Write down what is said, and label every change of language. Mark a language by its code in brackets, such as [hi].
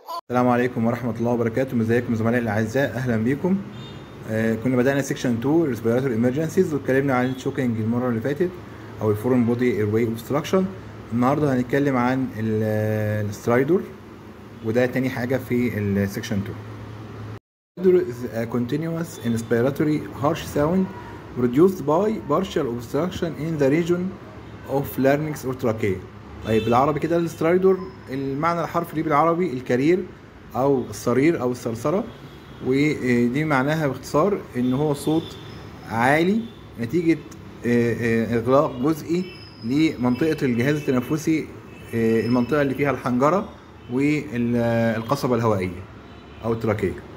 [ar] السلام عليكم ورحمة الله وبركاته. ازيكم زملائي الأعزاء، أهلا بيكم. كنا بدأنا [en] section 2 respiratory emergencies [ar] واتكلمنا عن الشوكينج المرة اللي فاتت أو [en] الفورن body airway obstruction. [ar] النهاردة هنتكلم عن السترايدور، وده تاني حاجة في السيكشن 2. [en] Stridor is a continuous inspiratory harsh sound produced by partial obstruction in the region of larynx or trachea. [ar] طيب بالعربي كده السترايدور المعنى الحرفي ليه بالعربي الكرير او الصرير او الصرصرة، ودي معناها باختصار ان هو صوت عالي نتيجة اغلاق جزئي لمنطقة الجهاز التنفسي، المنطقة اللي فيها الحنجرة والقصبة الهوائية او التراكية.